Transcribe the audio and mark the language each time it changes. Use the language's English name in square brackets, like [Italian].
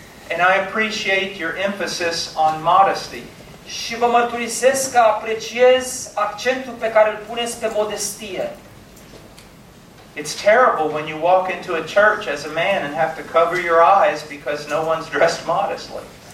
[English] And I appreciate your emphasis on modesty. [Romanian] Și vă mărturisesc că apreciez accentul pe care îl puneți pe modestie. [English] It's terrible when you walk into a church as a man and have to cover your eyes because no one's dressed modestly.